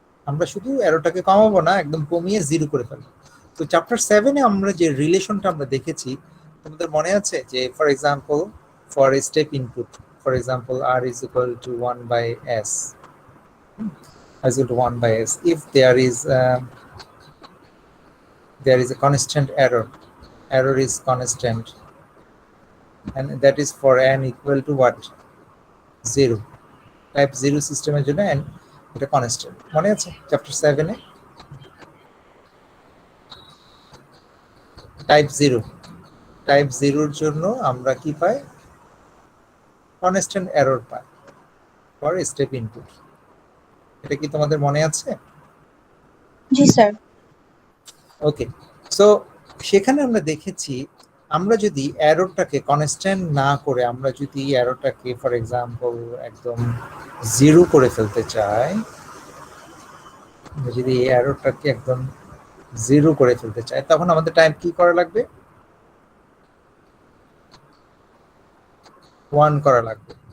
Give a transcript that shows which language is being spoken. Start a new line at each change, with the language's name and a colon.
Bangla: আমরা শুধু এররটাকে কমাবো না, একদম কমিয়ে জিরো করে ফেলবো। তো চ্যাপ্টার 7-এ আমরা যে রিলেশনটা আমরা দেখেছি তোমাদের মনে আছে যে
English: for example for a step input, for example r is equal to 1 by s, is equal to 1 by s, if there is a constant error is constant, and that is for n equal to what, 0, type 0
Bangla: সিস্টেমের জন্য n এটা constant, মনে আছে chapter 7-এ? Type 0 এর জন্য আমরা কি পাই, constant error pi
English: For step input.
Bangla: এটা কি তোমাদের মনে আছে? জি স্যার। ওকে, সো সেখানে আমরা দেখেছি আমরা যদি এররটাকে কনস্ট্যান্ট না করে আমরা যদি এররটাকে ফর এক্সাম্পল একদম জিরো করে ফেলতে চাই, যদি এই এররটাকে একদম জিরো করে ফেলতে চাই তখন আমাদের টাইম কি করা লাগবে, 1 করা লাগবে।